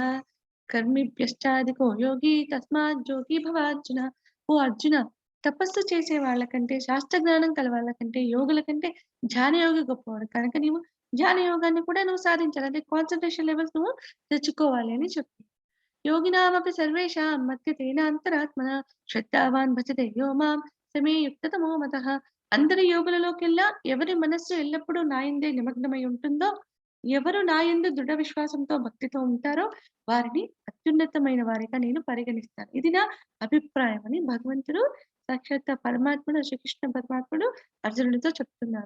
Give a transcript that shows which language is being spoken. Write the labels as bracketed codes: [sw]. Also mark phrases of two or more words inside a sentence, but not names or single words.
[sa] కర్మిభ్యశ్చాధికో యోగి తస్మాత్ జోగి భవార్జున. [te] ఓ అర్జున! తపస్సు చేసే వాళ్ళకంటే, శాస్త్ర జ్ఞానం కల వాళ్ళకంటే, యోగుల కంటే ధ్యానయోగి గొప్పవాడు. కనుక నీవు ధ్యాన యోగాన్ని కూడా నువ్వు సాధించాలి. అంటే [en] concentration levels [te] నువ్వు తెచ్చుకోవాలి అని చెప్తుంది. [sa] योगिनामपि सर्वेषां मद्गतेन అంతరాత్మన శ్రద్ధావాన్ భజతే యో మాం సమే యుక్తతమో మతః. [te] అందరి యోగులలోకెల్లా ఎవరి మనస్సు ఎల్లప్పుడూ నా యందే నిమగ్నమై ఉంటుందో, ఎవరు నా యందు దృఢ విశ్వాసంతో, భక్తితో ఉంటారో వారిని అత్యున్నతమైన వారిగా నేను పరిగణిస్తాను. ఇది నా అభిప్రాయం అని భగవంతుడు సాక్షాత్ పరమాత్ముడు శ్రీకృష్ణ పరమాత్ముడు అర్జునుడితో చెప్తున్నారు.